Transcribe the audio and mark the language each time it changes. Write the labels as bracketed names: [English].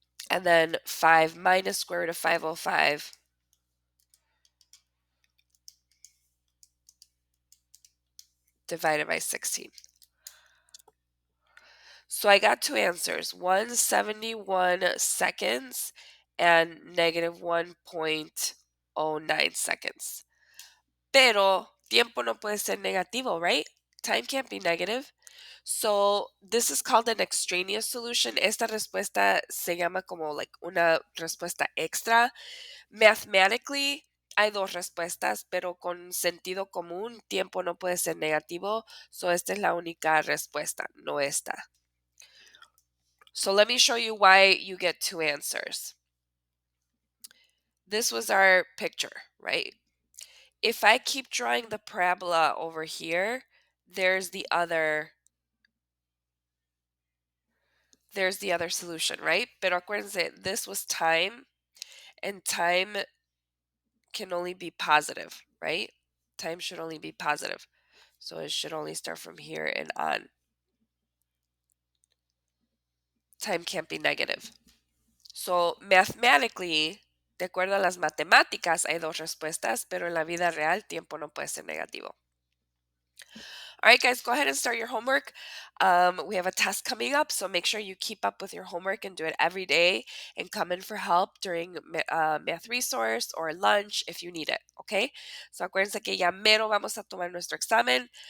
[English] And then 5 minus square root of 505 divided by 16. So I got two answers, 171 seconds and negative 1.09 seconds. [Spanish] Pero tiempo no puede ser negativo, [English] right? Time can't be negative. So this is called an extraneous solution. [Spanish] Esta respuesta se llama como like una respuesta extra. Mathematically, hay dos respuestas, pero con sentido común, tiempo no puede ser negativo. So esta es la única respuesta, no esta. [English] So let me show you why you get two answers. This was our picture, right? If I keep drawing the parabola over here, there's the other solution, right? [Spanish] Pero acuérdense, [English] this was time, and time can only be positive, right? Time should only be positive. So it should only start from here and on. Time can't be negative. So mathematically, [Spanish] de acuerdo a las matemáticas, hay dos respuestas, pero en la vida real, tiempo no puede ser negativo. [English] All right, guys, go ahead and start your homework. We have a test coming up, so make sure you keep up with your homework and do it every day and come in for help during math resource or lunch if you need it, okay? [Spanish] So acuérdense que ya mero vamos a tomar nuestro examen.